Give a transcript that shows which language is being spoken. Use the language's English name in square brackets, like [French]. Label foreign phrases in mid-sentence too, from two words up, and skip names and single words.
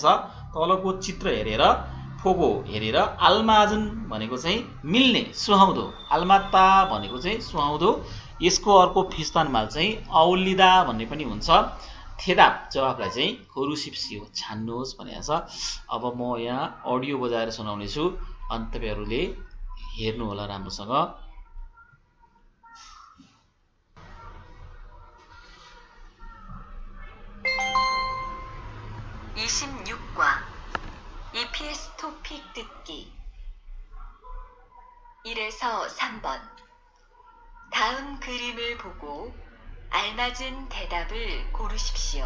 [Nepali] तलको चित्र हेरेर फोगो हेरेर आल्माजन भनेको चाहिँ मिल्ने, सुहाउँदो, आल्माता भनेको चाहिँ सुहाउँदो, यसको अर्को फिस्तानमाल चाहिँ औलिदा भन्ने पनि हुन्छ। थेदाब जवाफलाई चाहिँ खोरुसिप्सियो छान्नुहोस् भनेको छ। अब म यहाँ अडियो बजाएर सुनाउने छु, अनि तपाईँहरूले हेर्नु होला राम्रोसँग। [Korean] EPS 토픽 듣기 1에서 3번 다음 그림을 보고 알맞은 대답을 고르십시오.